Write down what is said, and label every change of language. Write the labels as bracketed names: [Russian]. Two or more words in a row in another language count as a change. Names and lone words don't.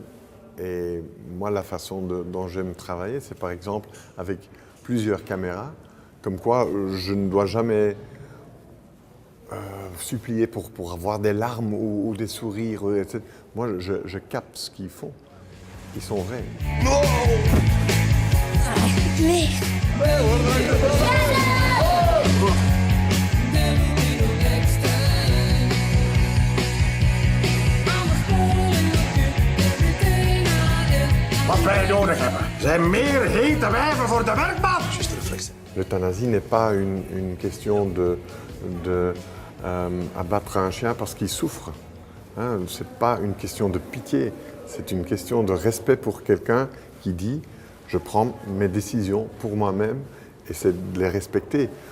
[French] Et moi, la façon dont j'aime travailler, c'est par exemple avec plusieurs caméras, comme quoi je ne dois jamais supplier pour avoir des larmes ou des sourires, etc. Moi, je capte ce qu'ils font. Ils sont vrais. No! [Dutch] Wat wij nodig hebben, zijn meer hete wijven voor de werkman. [French] Juste réflexe. L'euthanasie n'est pas une question de abattre un chien parce qu'il souffre. Hein, ce n'est pas une question de pitié, c'est une question de respect pour quelqu'un qui dit « je prends mes décisions pour moi-même » et c'est de les respecter.